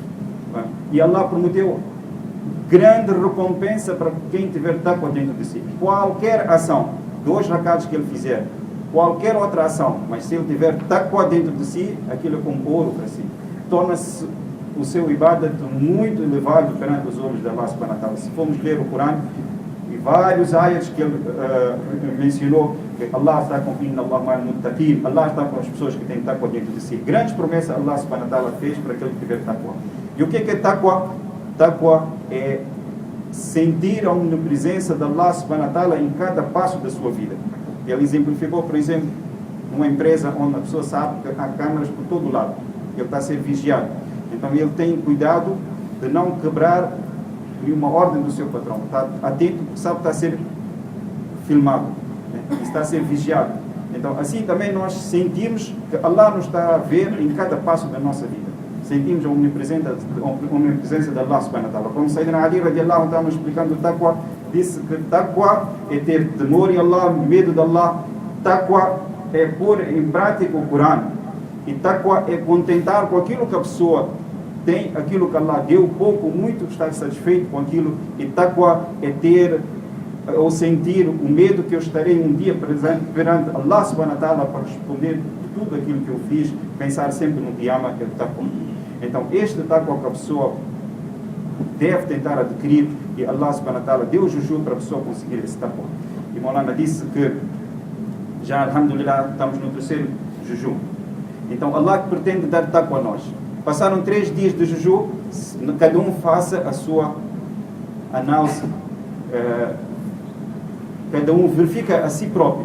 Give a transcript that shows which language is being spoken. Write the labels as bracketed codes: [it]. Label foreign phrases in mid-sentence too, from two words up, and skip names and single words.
[pt] E Allah prometeu grande recompensa para quem tiver taqwa dentro de si. Qualquer ação, 2 rakaats que ele fizer, qualquer outra ação, mas se ele tiver taqwa dentro de si, aquilo é como ouro para si. Torna-se o seu ibadat muito elevado perante os olhos de Allah [ar] سبحانه وتعالى. [pt] Se formos ler o Corão, e vários ayats que ele mencionou, que Allah está com [ar] الله مع المتقين, [pt] Allah está com as pessoas que têm taqwa dentro de si. Grandes promessas Allah [ar] سبحانه وتعالى [pt] fez para aquele que tiver taqwa. E o que é taqwa? Taqwa é sentir a onipresença de Allah [ar] سبحانه وتعالى [pt] em cada passo da sua vida. Ele exemplificou, por exemplo, numa empresa onde a pessoa sabe que há câmaras por todo lado. Ele está a ser vigiado. Então ele tem cuidado de não quebrar nenhuma ordem do seu patrão. Está atento, sabe que está a ser filmado, está a ser vigiado. Então assim também nós sentimos que Allah nos está a ver em cada passo da nossa vida. Sentimos a omnipresença de Allah [ar] سبحانه وتعالى. [pt] Como Sayyidina Ali [ar] رضي الله عنه [pt] estava explicando o taqwa, disse que taqwa é ter temor em Allah, medo de Allah. Taqwa é pôr em prática o Corão. E taqwa é contentar com aquilo que a pessoa tem, aquilo que Allah deu, pouco ou muito estar satisfeito com aquilo. E taqwa é ter ou sentir o medo que eu estarei um dia perante Allah [ar] سبحانه وتعالى [pt] para responder de tudo aquilo que eu fiz, pensar sempre no Qiyamah, que é o taqwa. Então este taqwa que a pessoa deve tentar adquirir, e Allah [ar] سبحانه وتعالى [pt] deu o jejum para a pessoa conseguir esse taqwa. E Maulana disse que já, alhamdulillah, estamos no 3º jejum. Então Allah que pretende dar taqwa a nós. Passaram 3 dias de jejum, cada um faça a sua análise, cada um verifica a si próprio.